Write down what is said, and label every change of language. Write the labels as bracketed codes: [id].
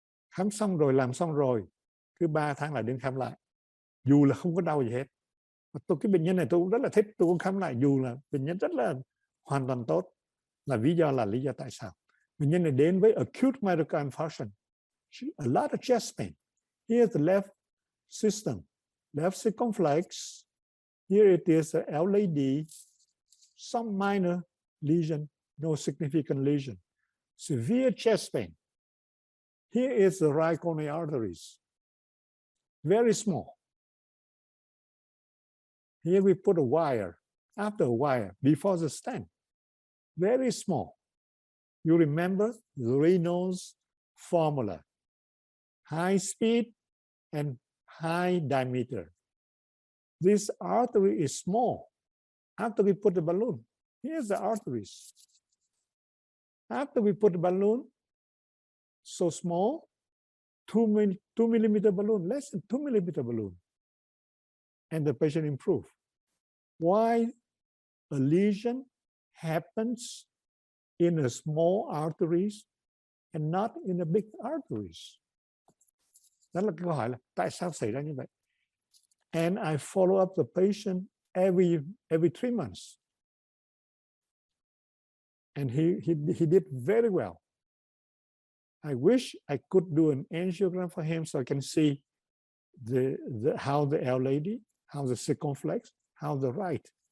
[vi] Khám xong rồi, làm xong rồi, cứ 3 tháng lại đến khám lại, dù là không có đau gì hết. Cái bệnh nhân này tôi cũng rất là thích, tôi cũng khám lại dù là bệnh nhân rất là hoàn toàn tốt. Là lý do tại sao? Bệnh nhân này đến với [en] acute myocardial infarction, a lot of chest pain. Here's the left system, left circumflex. Here it is a L-lady, some minor lesion, no significant lesion. Severe chest pain. Here is the right coronary arteries, very small. Here we put a wire, after a wire, before the stent, very small. You remember the Reynolds formula, high speed and high diameter. This artery is small. After we put the balloon, here's the arteries. After we put the balloon, so small, 2 millimeter balloon, less than 2 millimeter balloon, and the patient improved. Why a lesion happens in a small arteries and not in a big arteries? [vi] Đó là câu hỏi là tại sao xảy ra như vậy? [en] And I follow up the patient every 3 months. And he did very well. I wish I could do an angiogram for him so I can see how the L-lady, how the circumflex, how the right.